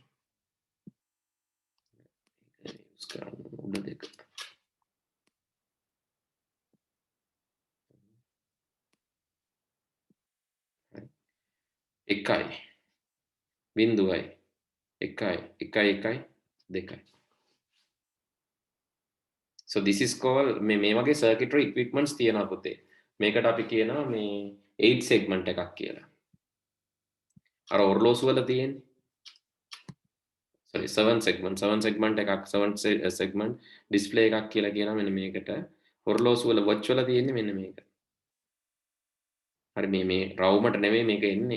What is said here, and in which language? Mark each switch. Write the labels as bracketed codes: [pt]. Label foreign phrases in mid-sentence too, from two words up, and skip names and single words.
[si] use කරන්න උඩ දෙක. එකයි බිඳුවයි එකයි එකයි එකයි දෙකයි. [en] So this is called [si] මේ වගේ [en] circuitry equipments [si] තියෙනවා පුතේ. මේකට අපි කියනවා මේ 8 segment එකක් කියලා. අර ඔරලෝසු වල තියෙන්නේ. sorry 7 segment එකක් 7 [en] segment display [si] එකක් කියලා කියනවා මෙන්න මේකට. ඔරලෝසු වල watch වල තියෙන්නේ මෙන්න මේක. හරි මේ රවුමට නෙමෙයි මේක එන්නේ.